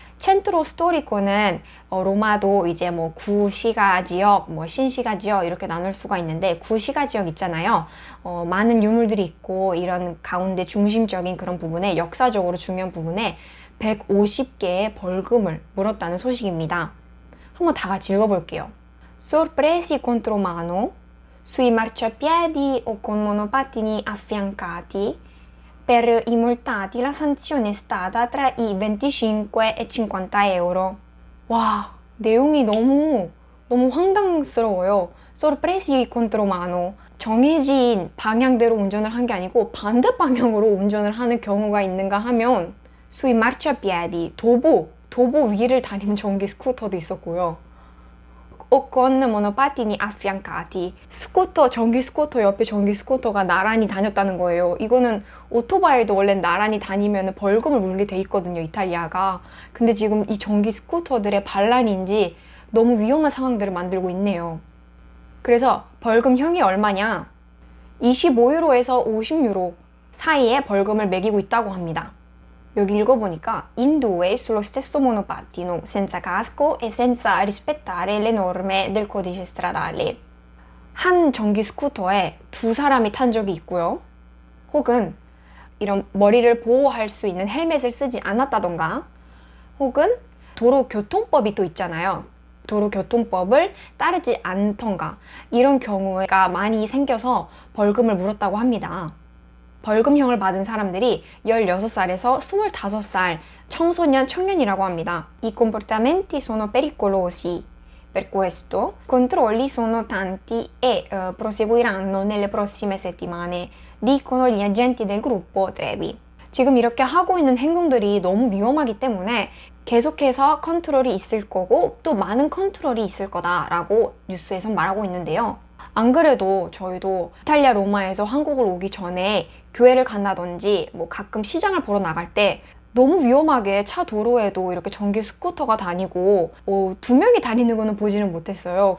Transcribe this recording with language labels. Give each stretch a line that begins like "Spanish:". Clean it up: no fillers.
Korean: centro storico는 로마도 이제 뭐 구시가 지역, 뭐 신시가 지역 이렇게 나눌 수가 있는데 구시가 지역 있잖아요. 많은 유물들이 있고 이런 가운데 중심적인 그런 부분에 역사적으로 중요한 부분에 150개의 벌금을 물었다는 소식입니다. 한번 다 같이 읽어볼게요.
Italian: Sorpresi contromano sui marciapiedi o con monopattini affiancati, per i multati la sanzione è stata tra i 25 e 50 euro.
Korean: 와, 내용이 너무 황당스러워요.
Italian: Sorpresi contromano.
Korean: 정해진 방향대로 운전을 한 게 아니고 반대 방향으로 운전을 하는 경우가 있는가 하면
Italian: sui marciapiedi,
Korean: 도보 위를 다니는 전기 스쿠터도 있었고요.
Italian: o con monopattini affiancati.
Korean: 전기 스쿠터 옆에 전기 스쿠터가 나란히 다녔다는 거예요. 이거는 오토바이도 원래 나란히 다니면 벌금을 물게 돼 있거든요, 이탈리아가. 근데 지금 이 전기 스쿠터들의 반란인지 너무 위험한 상황들을 만들고 있네요. 그래서 벌금형이 얼마냐? 25유로에서 50유로 사이에 벌금을 매기고 있다고 합니다. 여기 읽어보니까
Italian: in due sullo stesso monopattino, senza casco e senza rispettare le norme del codice stradale.
Korean: 한 전기 스쿠터에 두 사람이 탄 적이 있고요. 혹은 이런 머리를 보호할 수 있는 헬멧을 쓰지 않았다던가 혹은 도로교통법이 또 있잖아요. 도로교통법을 따르지 않던가 이런 경우가 많이 생겨서 벌금을 물었다고 합니다. 벌금형을 받은 사람들이 16살에서 25살 청년이라고 합니다.
Italian: I comportamenti sono pericolosi. Per questo, controlli sono tanti e proseguiranno nelle prossime settimane, dicono gli agenti del gruppo Trevi.
Korean: 지금 이렇게 하고 있는 행동들이 너무 위험하기 때문에 계속해서 컨트롤이 있을 거고 또 많은 컨트롤이 있을 거다라고 뉴스에서 말하고 있는데요. 안 그래도 저희도 이탈리아 로마에서 한국을 오기 전에 교회를 간다든지 뭐 가끔 시장을 보러 나갈 때 너무 위험하게 차 도로에도 이렇게 전기 스쿠터가 다니고 두 명이 다니는 거는 보지는 못했어요.